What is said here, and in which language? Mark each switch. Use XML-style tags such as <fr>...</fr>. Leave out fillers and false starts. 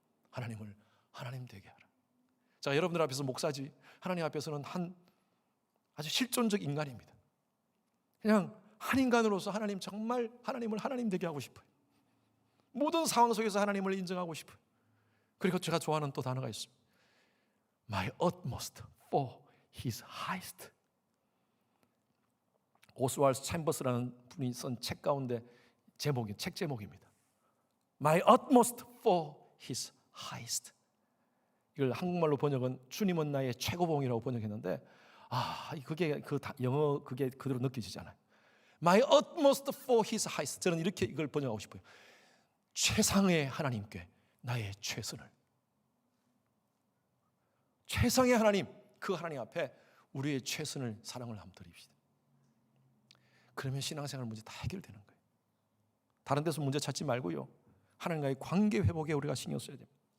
<ko>하나님을 하나님 되게 하라. 자, 여러분들 앞에서 목사지, 하나님 앞에서는 아주 실존적 인간입니다. 그냥 한 인간으로서 하나님, 정말 하나님을 하나님 되게 하고 싶어요. 모든 상황 속에서 하나님을 인정하고 싶어요. 그리고 제가 좋아하는 또 단어가 있습니다.</ko> <en>My utmost for His highest.</en> <ko>오스왈드 챔버스라는 분이 쓴 책 가운데 책 제목입니다.</ko> <en>My utmost for His highest.</en> <ko>이걸 한국말로 번역은 주님은 나의 최고봉이라고 번역했는데, 그게 영어 그게 그대로 느껴지잖아요.</ko> <en>My utmost for His highest.</en> <ko>저는 이렇게 이걸 번역하고 싶어요. 최상의 하나님께 나의 최선을. 최상의 하나님, 그 하나님 앞에 우리의 최선을, 사랑을 한번 드립시다. 그러면 신앙생활 문제 다 해결되는 거예요. 다른 데서 문제 찾지 말고요, 하나님과의 관계 회복에 우리가 신경 써야 됩니다.</ko>